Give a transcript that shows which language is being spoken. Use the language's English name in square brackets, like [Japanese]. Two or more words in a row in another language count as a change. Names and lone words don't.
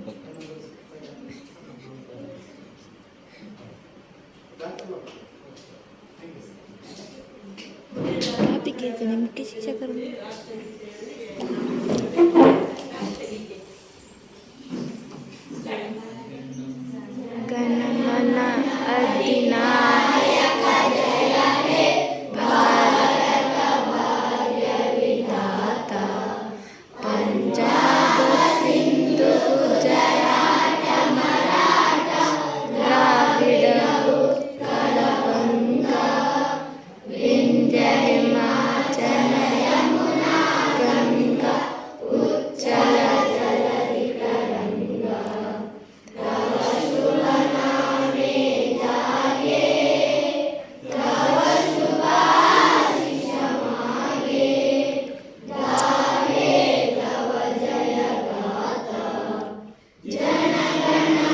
[Kannada] ಟಾಪಿಕ್ ಹೇಳ್ತೇನೆ ಮುಖ್ಯ ಶಿಕ್ಷಕರು [Bangla] গণমন অধিনায়ক জয় হে ভারত ভাগ্য বিধাতা ಪಂಜಾಬ ಸಿಂಧು ಗುಜರಾತ ಮರಾಠ ದ್ರಾವಿಡ ಉತ್ಕಳ ಬಂಗ ವಿಂಧ್ಯ হিমাচল যমুনা গঙ্গা উচ্ছল জলধি তরঙ্গ তব শুভ নামে জাগে তব শুভাশিস মাগে গাহে তব জয় গাথা জন গণ